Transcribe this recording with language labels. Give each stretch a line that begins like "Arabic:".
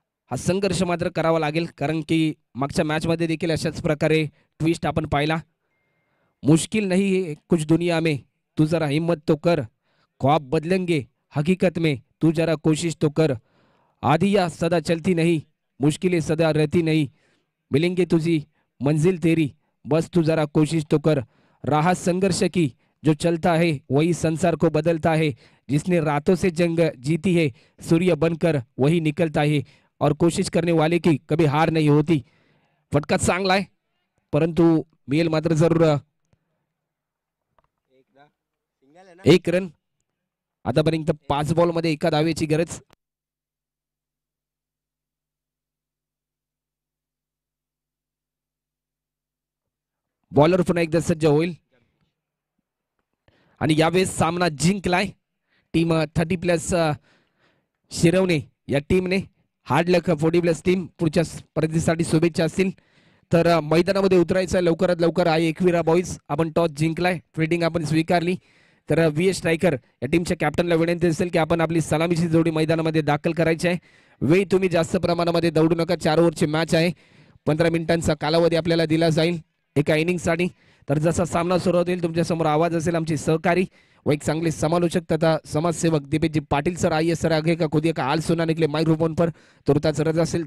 Marathi: हा संघर्ष मात्र करावा लागेल कारण की मागच्या मॅच मध्ये देखील अशाच प्रकारे ट्विस्ट आपण पाहिला.
Hindi: मुश्किल नहीं है कुछ दुनिया में, तू जरा हिम्मत तो कर, ख्वाब बदलेंगे हकीकत में, तू जरा कोशिश तो कर, आधिया सदा चलती नहीं, मुश्किलें सदा रहती नहीं, मिलेंगे तुझी मंजिल तेरी, बस तू जरा कोशिश तो कर. राह संघर्ष की जो चलता है वही संसार को बदलता है, जिसने रातों से जंग जीती है सूर्य बनकर वही निकलता है, और कोशिश करने वाले की कभी हार नहीं होती.
Marathi: फटका चांगला आहे परंतु मिळेल मात्र जरूर 1 रन. आतापर्यंत 5 बॉल मध्ये 1 धावेची गरज. बॉलर पुन्हा एकदा सज्ज होईल आणि यावेळेस सामना जिंकलाय टीम 30+ शिरवणे या टीमने. हार्ड लक 40+ टीम. पुढच्या स्पर्धेसाठी शुभेच्छा असतील. तर मैदानामध्ये उतरायचं लवकरात लवकर आहे एकविरा बॉईज. आपण टॉस जिंकलाय. फिल्डिंग आपण स्वीकारली. तर VS स्ट्रायकर या टीमच्या कॅप्टनला विनंती असेल की आपण आपली सलामीची जोडी मैदानामध्ये दाखल करायची आहे. वेळ तुम्ही जास्त प्रमाणामध्ये दौडू नका. 4 ओव्हरची मॅच आहे. 15 मिनिटांचा कालावधी आपल्याला दिला जाईल एका इनिंगसाठी. तर जसा सामना सुरू होईल तुमच्या समोर आवाज असेल आमचे सहकारी व एक चांगले समालोचक तथा समाजसेवक दीपेशजी पाटील सर.
Hindi: आइए सर आगे का खुदिए का हाल सुनाने के लिए माइक्रोफोन पर तुरंत
Marathi: रजा असेल.